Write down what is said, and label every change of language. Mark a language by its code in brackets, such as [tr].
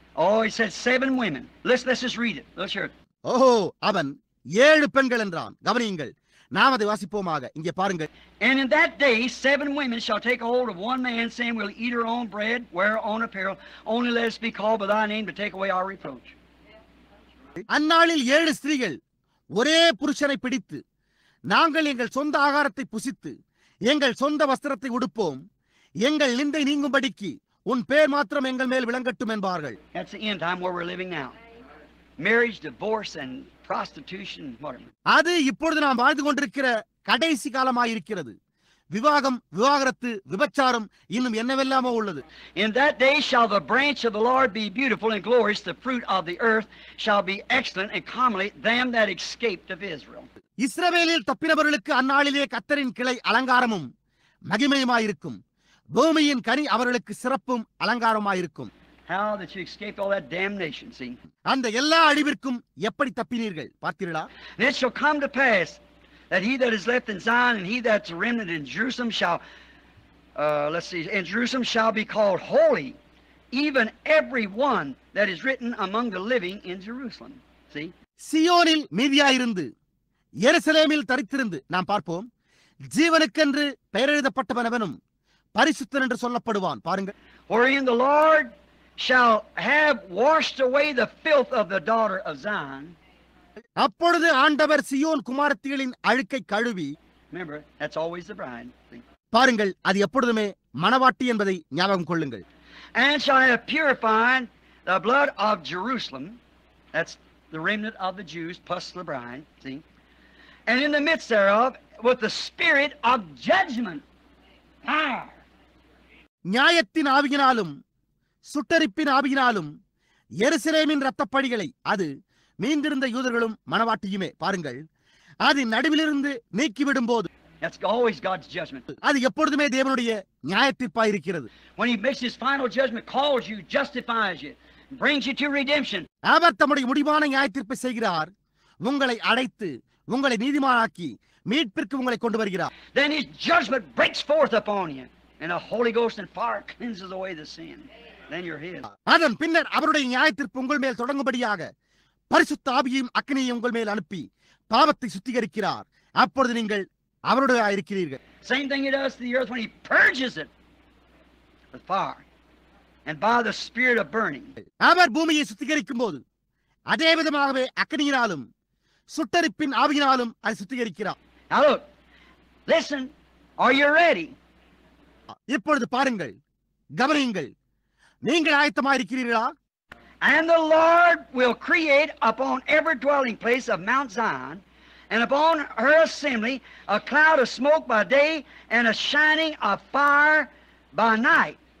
[en] Oh, he said 7 women. Let's just read it. Let's hear it. [ta] ஓஹோ, அவன் 7 பெண்கள் என்றான். கவனியுங்கள், நாம் அதை வாசிப்போமாக. இங்கே பாருங்கள். [en] And in that day 7 women shall take a hold of one man, saying, we'll eat our own bread, wear our own apparel, only let us be called by thy name to take away our reproach. [ta] அந்நாளில் 7 ஸ்திரீகள் ஒரே புருஷனை பிடித்து, நாங்கள் எங்கள் சொந்த ஆகாரத்தை புசித்து எங்கள் சொந்த வஸ்திரத்தை உடுப்போம், எங்கள் நிந்தை நீங்கும்படிக்கு உன் பேர் மாத்திரம் எங்கள் மேல் விளங்கட்டும் என்பார்கள். [en] That's the end time where we're living now. Marriage, divorce and prostitution, whatever. [ta] அது இப்பொழுது நாம் வாழ்ந்து கொண்டிருக்கிற கடைசி காலமாயிருக்கிறது. விவாகம், விவாகரத்து, விபச்சாரம், இன்னும் என்னவெல்லாமோ உள்ளது. [en] In that day shall the branch of the Lord be beautiful and glorious, the fruit of the earth shall be excellent and comely, them that escaped of Israel. [ta] இஸ்ரவேலில் தப்பினவர்களுக்கு அந்நாளிலே கர்த்தரின் கிளை அலங்காரமும் மகிமையுமாயிருக்கும். பூமியின் கனி அவர்களுக்கு சிறப்பும் அலங்காரமாயிருக்கும். [en] How that you escaped all that damnation, see? [ta] அந்த எல்லா அழிவிற்கும் எப்படி தப்பினீர்கள் பார்த்தீர்களா? [en] And it shall come to pass that he that is left in Zion and he that's remnant in Jerusalem shall, in Jerusalem shall be called holy, even every one that is written among the living in Jerusalem. See? [ta] சியோனில் மீதியாயிருந்து எருசலேமில் தரித்திருந்து நாம் பார்ப்போம். ஜீவனுக்கென்று பெயர் எழுதப்பட்டவனவனும் பரிசுத்தன் என்று சொல்லப்படுவான். பாருங்கள். [en] Wherein the Lord shall have washed away the filth of the daughter of Zion. [ta] அப்பொழுது ஆண்டவர் Zion குமாரத்திகளின் அழுக்கை கழுவி. [en] Remember, that's always the bride. [ta] பாருங்கள், அது எப்பொழுதுமே மணவாட்டி என்பதை ஞாபகம் கொள்ளுங்கள். [en] And shall have purified the blood of Jerusalem. That's the remnant of the Jews plus the bride. See? And in the midst thereof with the spirit of judgment. [ta] நியாயத்தின் ஆவியினாலும் சுட்டரிப்பின் ஆவியினாலும் எருசலேமின் இரத்தப்பழிகளை, அது மீந்திருந்த யூதர்களும் மணவாட்டியுமே, பாருங்கள், அது நடுவிலிருந்து நீக்கிவிடும் போது, [en] that's always God's judgment. [ta] அது எப்பொழுதுமே தேவனுடைய நியாயத்தீர்ப்பாய் இருக்கிறது. [en] When he makes his final judgment, calls you, justifies you, brings you to redemption. [ta] அவர் தம்முடைய முடிவான நியாயத்தீர்ப்பை செய்கிறார், உங்களை அழைத்து உங்களை நீதிமானாக்கி மீட்பிற்கு உங்களை கொண்டு வருகிறார். [en] Then his judgment breaks forth upon you, and the Holy Ghost and fire cleanses away the sin. Then you're his. [ta] அதன் பின்னர் அவருடைய நியாயத்தீர்ப்பு உங்கள் மேல் தொடங்கும்படியாக பரிசுத்த ஆவியையும் அக்கினியையும் உங்கள் மேல் அனுப்பி பாவத்தை சுத்திகரிக்கிறார். அப்பொழுது நீங்கள் அவருடைய இருக்கிறீர்கள். [en] Same thing he does to the earth when he purges it with fire and by the spirit of burning. [ta] அவர் பூமியை சுத்திகரிக்கும் போது அதே விதமாகவே அக்கினியினாலும் சுட்டரிப்பின் ஆவியினாலும் அதை சுத்திகரிக்கிறார். [en] Now look, listen, are you ready? [ta] இப்பொழுது பாருங்கள், கவனியுங்கள், நீங்கள் ஆயத்தமாயிருக்கிறீர்களா? [en] And the Lord will create upon every dwelling place of Mount Zion and upon her assembly a cloud of smoke by day and a shining of fire by night.